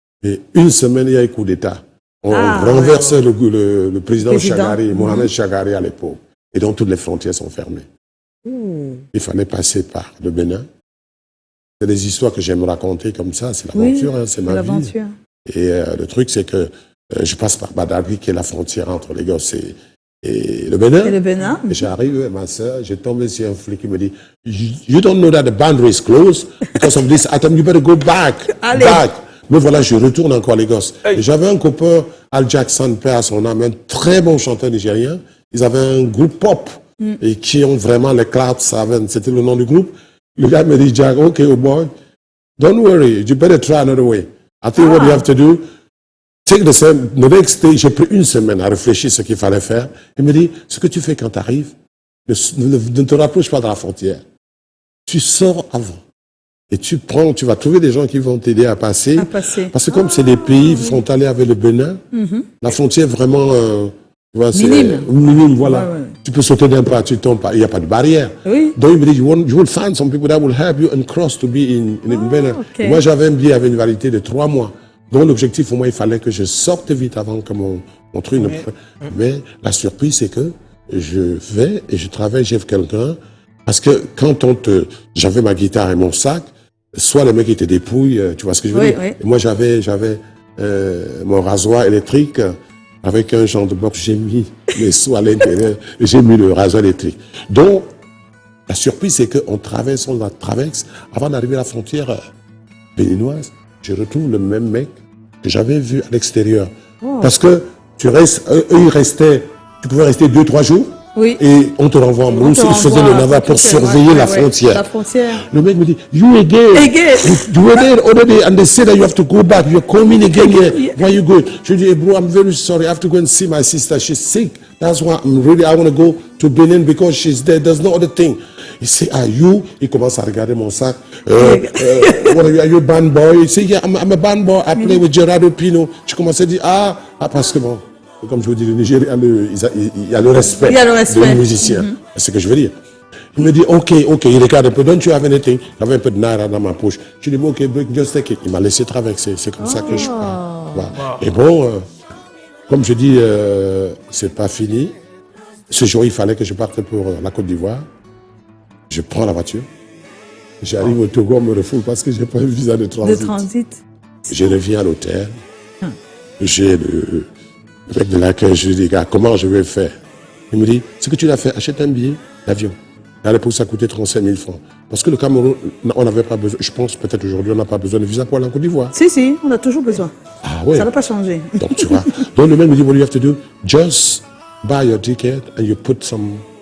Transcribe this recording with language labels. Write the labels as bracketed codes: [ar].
[fr] Et une semaine, il y a eu coup d'État. On renversait le président Chagari, Mohamed Chagari à l'époque. Et donc, toutes les frontières sont fermées. Il fallait passer par le Bénin. C'est des histoires que j'aime raconter comme ça. C'est l'aventure, hein, c'est ma vie. L'aventure. Et le truc, c'est que je passe par Badagry, qui est la frontière entre Lagos et le Bénin. Et le Bénin. Et j'arrive, ma soeur, j'ai tombé sur un flic qui me dit, [en] You don't know that the boundary is closed because of this item, you better go back. [fr] Allez. [en] Back. [fr] Mais voilà, je retourne encore à Lagos. Et j'avais un copain, Al Jackson, paix à son âme, un très bon chanteur nigérien. ils avaient un groupe pop et qui ont vraiment les Cloud Seven, c'était le nom du groupe. Le gars me dit, [en] Jack, okay, oh boy, don't worry, you better try another way. I think what you have to do, take the same, the next day, [fr] j'ai pris une semaine à réfléchir ce qu'il fallait faire. Il me dit, ce que tu fais quand tu arrives, ne te rapproche pas de la frontière. Tu sors avant. Et tu vas trouver des gens qui vont t'aider à passer. Parce que comme c'est des pays frontaliers avec le Bénin, la frontière vraiment, tu vois, c'est minime, voilà. Ouais. Tu peux sauter d'un pas, tu tombes pas. Il n'y a pas de barrière. Oui. Donc, il me dit, [en] you will find some people that will help you and cross to be in Bénin. Okay. [fr] Moi, j'avais un billet avec une validité de 3 mois. Donc, l'objectif, pour moi, il fallait que je sorte vite avant que mon truc ne... Mais la surprise, c'est que je vais et je travaille chez quelqu'un. Parce que quand j'avais ma guitare et mon sac, soit le mec il te dépouille, tu vois ce que je veux dire. Oui. Et moi j'avais mon rasoir électrique avec un genre de box, j'ai mis les sous à l'intérieur, j'ai mis le rasoir électrique. Donc la surprise c'est qu'on traverse avant d'arriver à la frontière béninoise, je retrouve le même mec que j'avais vu à l'extérieur. Oh. Parce que tu pouvais rester 2-3 jours. Oui. Et on te renvoie en brousse, il faisait le navire pour surveiller la frontière. La frontière. Le mec me dit, [en] you again. You were there already and they said that you have to go back. You're coming again here. Why you going? [fr] Je dis, [en] hey, bro, I'm very sorry. I have to go and see my sister. She's sick. That's why I want to go to Benin because she's there. There's no other thing. [fr] Il dit, [en] are you? [fr] Il commence à regarder mon sac. [en] What are you a band boy? [fr] Il dit, [en] yeah, I'm a band boy. I play with Gerardo Pino. [fr] Je commence à dire, parce que bon. Comme je vous dis, le Nigeria, il y a le respect des musiciens. C'est ce que je veux dire. Il me dit, OK, il regarde un peu, [en] don't you have anything? [fr] J'avais un peu de naira dans ma poche. Je lui dis, OK, [en] just take it. [fr] Il m'a laissé traverser. C'est comme ça que je parle. Voilà. Et bon, comme je dis, c'est pas fini. Ce jour, il fallait que je parte pour la Côte d'Ivoire. Je prends la voiture. J'arrive au Togo, on me refoule parce que j'ai pas un visa de transit. Je reviens à l'hôtel. J'ai le mec de l'accueil, je lui dis, gars, comment je vais faire? Il me dit, ce que tu as fait, achète un billet d'avion. À l'époque, ça coûtait 35 000 francs. Parce que le Cameroun, on n'avait pas besoin, je pense peut-être aujourd'hui, on n'a pas besoin de visa pour aller en Côte d'Ivoire. Si, on a toujours besoin. Ah ouais. Ça n'a pas changé. Donc tu vois. Donc le mec me dit, [en] what you have to do, just buy your ticket and you put some...